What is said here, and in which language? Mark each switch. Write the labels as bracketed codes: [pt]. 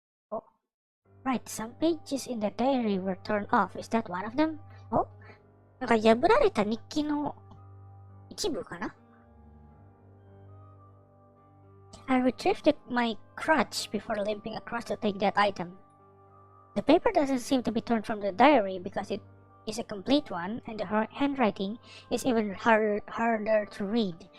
[en] Oh, right, some pages in the diary were torn off. Is that one of them? [ja] Oh, なんか破られた日記の一部かな? [en] I retrieved my crutch before limping across to take that item. The paper doesn't seem to be torn from the diary because it is a complete one, and the handwriting is even harder to read.